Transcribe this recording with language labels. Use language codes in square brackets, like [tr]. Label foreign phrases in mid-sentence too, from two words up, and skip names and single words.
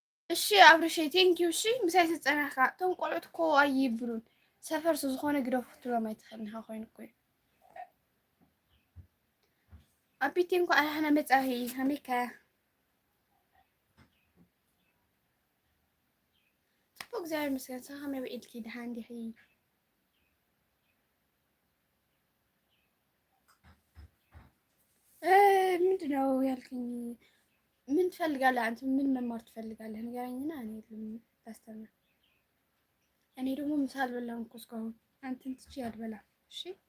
[ti] እሺ አብርሽ ቴንኪው። እሺ ምሳይ ስፀናሕካ እቶም ቆልዑት እኮ ኣይብሉን ሰፈር ዝኾነ ግደፉ ክትብሎም ኣይትኽእልንኻ ኮይኑ እኮ እዩ ኣቢቴ እንኳ ኣላሕና መጻኺ ከመይካ ጽቡቅ እግዚአብሔር ይመስገን። ስኻ ከመይ ውዒልኪ ድሓን ዲኺ? [am] ምንድን ነው ያልከኝ? ምን ትፈልጋለህ አንተ? ምን መማር ትፈልጋለህ ንገረኝና እኔ ላስተምር። እኔ ደግሞ ምሳ አልበላሁም እኮ እስካሁን። አንተን ትቼ አልበላም። እሺ